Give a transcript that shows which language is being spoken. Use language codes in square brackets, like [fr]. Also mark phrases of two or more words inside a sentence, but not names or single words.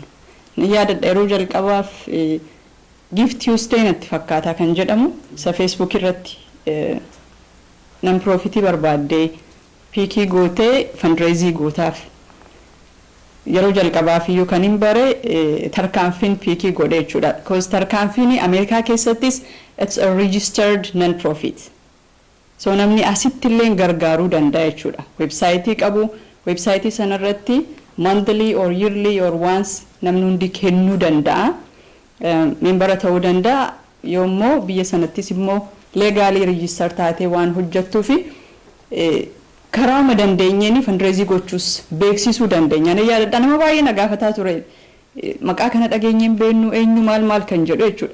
[om] Ni yaadadha yeroo jalqabaaf [en] gift Tuesday [om] natti fakkaataa kan jedhamu isa Facebook irratti non-profitii barbaaddee piikii gootee fundraising gootaaf yeroo jalqabaaf iyyuu kan hin bare tarkaanfiin piikii godhe jechuudha. Because tarkaanfiin Ameerikaa keessattis [en] it's a registered non-profit. [om] So namni asitti illee gargaaruu danda'a jechuudha. Websaayitii qabu, websaayitii sanarratti [en] monthly or yearly or once [om] namni hundi kennuu danda'a. Membara ta'uu danda'a yoommoo biyya sanattis immoo legaalii register taatee waan hojjettuufi karaa dandeenyeen fundraising gochuus beeksisuu dandeenya. Ani yaadadha nama baay'ee na gaafataa ture. Maqaa kana dhageenyeen beennu eenyu maal kan jedhu jechuudha.